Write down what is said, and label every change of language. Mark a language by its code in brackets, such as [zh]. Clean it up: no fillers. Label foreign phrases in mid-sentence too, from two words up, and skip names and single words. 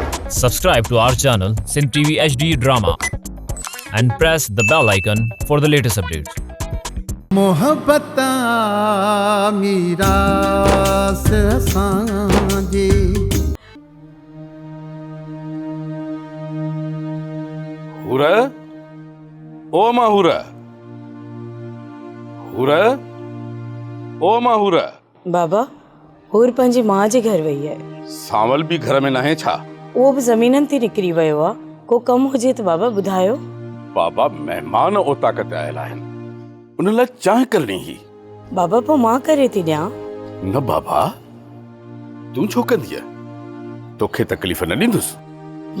[en] Subscribe to our channel Sin TV HD Drama and press the bell icon for the latest updates. [hi] मोहब्बत मीरा से सांझी हुरा ओ माहुरा हुरा ओ माहुरा [sd] बाबा होर पंहिंजी मां जे घर वई आहे। सावल भी घर में न है छा? उहो बि ज़मीननि ते निकिरी वियो आहे। को कमु हुजे त बाबा ॿुधायो। बाबा मेहमान ओता कते आयल आहिनि, उन लाइ चांहि करणी ही। बाबा पोइ मां करे थी ॾियां। न बाबा, तूं छो कंदीअ? तोखे तकलीफ़ न ॾींदुसि।